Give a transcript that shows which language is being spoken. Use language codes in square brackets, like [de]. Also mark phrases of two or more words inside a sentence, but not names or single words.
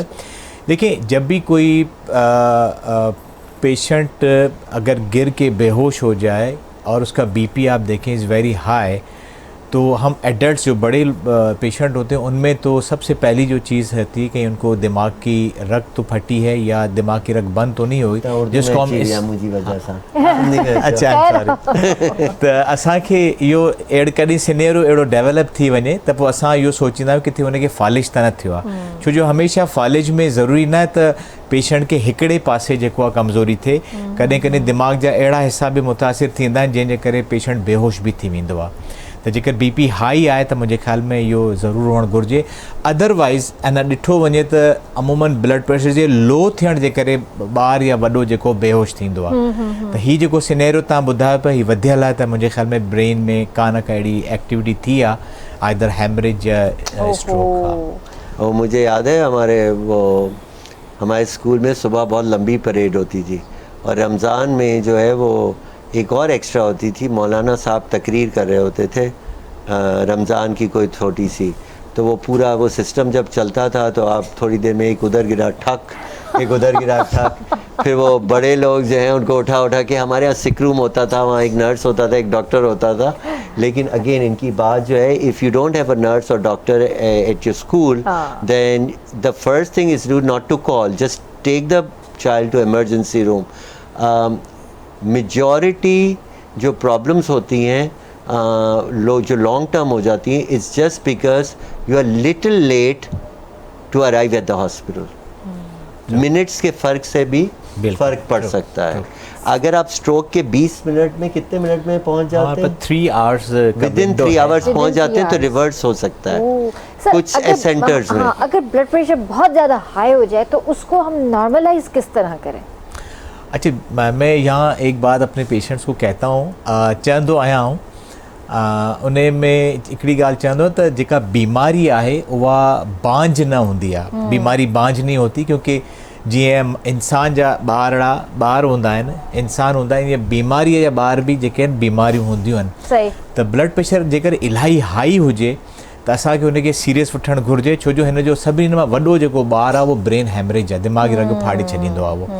[hi] देखिए, जब भी कोई पेशेंट अगर गिर के बेहोश हो जाए और उसका बीपी आप देखें [en] is very high, [hi] तो हम एडल्ट्स जो बड़े पेशेंट होते हैं उनमें तो सबसे पहली जो चीज़ रहती है कि उनको दिमाग की रग तो फटी है या दिमाग की रग बंद तो नहीं हुई, जिसको हम [sd] अच्छा तो असांखे इहो कॾहिं सिनेरियो अहिड़ो डेवलप थी वञे त पोइ असां इहो सोचींदा आहियूं किथे हुनखे फालिज त न थियो आहे, छो जो हमेशह फालिज में ज़रूरी न त पेशेंट खे हिकिड़े पासे जेको आहे कमज़ोरी थिए, कॾहिं कॾहिं दिमाग़ जा अहिड़ा हिसा बि मुतासिर थींदा आहिनि जंहिंजे करे पेशेंट बेहोश बि थी वेंदो आहे। त जेकर बीपी हाई आहे त मुंहिंजे ख़्याल में इहो ज़रूरु हुअणु घुरिजे। अदरवाइज़ अञा ॾिठो वञे त अमूमन [en] blood pressure [sd] जे लो थियण जे करे ॿार या वॾो जेको बेहोश थींदो आहे, त हीअ जेको सिनेरियो तव्हां ॿुधायो पिया हीअ वधियल आहे, त मुंहिंजे ख़्याल में ब्रेन में का न का अहिड़ी एक्टिविटी थी आहे, [en] either hemorrhage or stroke. [hi] और मुझे याद है हमारे स्कूल में सुबह बहुत लंबी परेड होती थी, और रमज़ान में जो है वो एक और एक्स्ट्रा होती थी, मौलाना साहब तकरीर कर रहे होते थे रमज़ान की कोई छोटी सी, तो वो पूरा वो सिस्टम जब चलता था तो आप थोड़ी देर में एक उधर गिरा ठक, एक उधर गिरा ठक, फिर वो बड़े लोग जो हैं उनको उठा के, हमारे यहाँ [en] sick room [hi] होता था, वहाँ एक नर्स होता था, एक डॉक्टर होता था, लेकिन अगेन इनकी बात जो है, [en] If you don't have a nurse or doctor at your school, Then the first thing is do not to call, just take the child to emergency room. [hi] मेजॉरिटी जो प्रॉब्लम्स होती हैं जो [en] long term [hi] हो जाती हैं, [en] It's just because you are little late to arrive at the hospital. [hi] मिनट्स के फ़र्क से भी फ़र्क पड़ सकता है। अगर आप स्ट्रोक के 20 मिनट में, कितने मिनट में पहुंच जाते हैं, 3 आवर्स, [en] within 3 hours [hi] पहुंच जाते हैं, तो रिवर्स हो सकता है कुछ सेंटर्स में। अगर [en] blood pressure [hi] बहुत ज़्यादा हाई हो जाए तो उसको हम नॉर्मलाइज किस तरह करें? अच्छा, मैं यहाँ एक बात अपने पेशेंट्स को कहता हूँ, [sd] चवंदो आहियां हूँ, उन में हिकिड़ी ॻाल्हि चवंदो त जेका बीमारी आहे उहा बांझ न हूंदी आहे, [hi] बीमारी बांझ नहीं होती, क्योंकि [sd] जीअं इंसान जा ॿार हूंदा आहिनि, इंसान हूंदा आहिनि, या बीमारीअ जा ॿार बि जेके आहिनि बीमारियूं हूंदियूं आहिनि। [hi] सही। [sd] त [en] blood pressure [sd] जेकर इलाही हाई हुजे त असांखे हुनखे सीरियस वठणु घुरिजे, छो जो हिन जो सभिनी मां वॾो जेको ॿार आहे उहो [en] brain hemorrhage [sd] आहे, दिमाग़ी रग फाड़े छॾींदो आहे उहो।